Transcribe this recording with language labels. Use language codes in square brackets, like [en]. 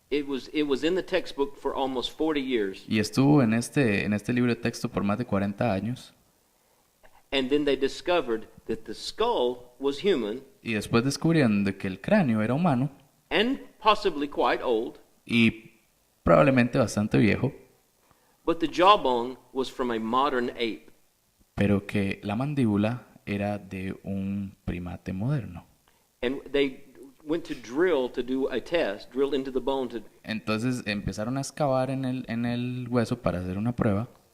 [en] It was in the textbook for almost 40 years. [es] Y estuvo en este libro de texto por más de 40 años. [en] And then they discovered that the skull was human [es] Y después descubrieron de que el cráneo era humano [en] and possibly quite old, [es] y probablemente bastante viejo, [en] but the jawbone was from a modern ape. [es] pero que la mandíbula era de un primate moderno. [en] And they went to drill to do a test, drill into the bone [es] Entonces empezaron a excavar en el hueso para hacer una prueba